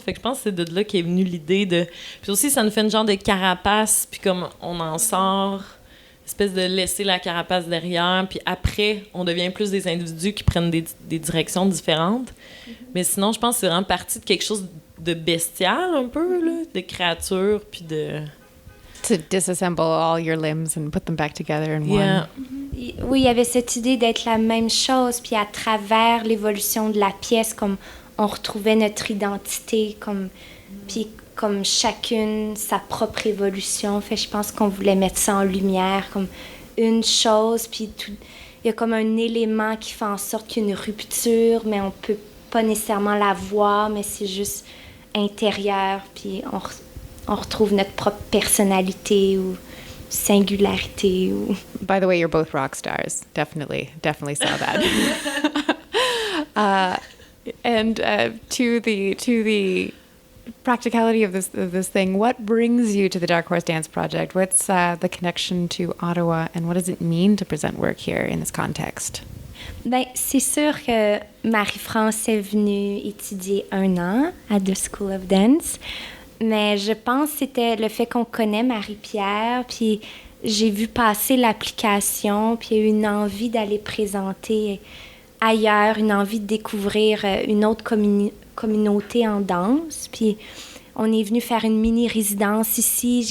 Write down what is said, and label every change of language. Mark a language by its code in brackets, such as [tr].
[fr] Fait que je pense que c'est de là qu'est venue l'idée de... Puis aussi, ça nous fait une genre de carapace, puis comme on en sort, espèce de laisser la carapace derrière, puis après, on devient plus des individus qui prennent des directions différentes. Mais sinon, je pense que c'est vraiment partie de quelque chose de bestial, un peu, là, de créatures, puis de... [en] To disassemble all your limbs and put them back together in Yeah. one. [fr] Oui, il y avait cette idée d'être la même chose, puis à travers l'évolution de la pièce, comme on retrouvait notre identité, puis comme chacune sa propre évolution. Fait, je pense qu'on voulait mettre ça en lumière, comme une chose, puis il y a comme un élément qui fait en sorte qu'il y a une rupture, mais on peut pas nécessairement la voir, mais c'est juste intérieur, puis on retrouve notre propre personnalité ou singularité. [en] By the way, you're both rock stars. Definitely saw that. And to the practicality of this thing, what brings you to the Dark Horse Dance Project? What's the connection to Ottawa, and what does it mean to present work here in this context? [fr] Ben, c'est sûr que Marie-France est venue étudier 1 an à The School of Dance, mais je pense que c'était le fait qu'on connaît Marie-Pierre, puis j'ai vu passer l'application, puis il y a eu une envie d'aller présenter ailleurs, une envie de découvrir une autre communauté en danse, puis on est venu faire une mini-résidence ici.